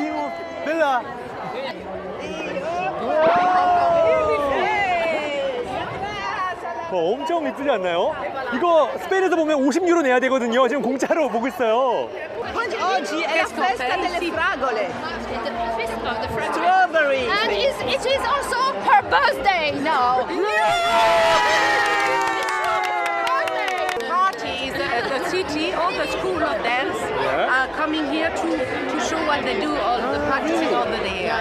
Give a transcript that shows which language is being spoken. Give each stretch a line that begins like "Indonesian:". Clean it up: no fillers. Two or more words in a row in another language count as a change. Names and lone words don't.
Korean: 엄청 이쁘지 않나요? 이거 스페인에서 보면 50유로 내야 되거든요. 지금 공짜로 보고 있어요.
Italian: Oggi è la festa delle fragole.
English: The Strawberry. And it is also her birthday now. Parties at the city, all the school of dance are coming here to show what they do, all the practicing over there.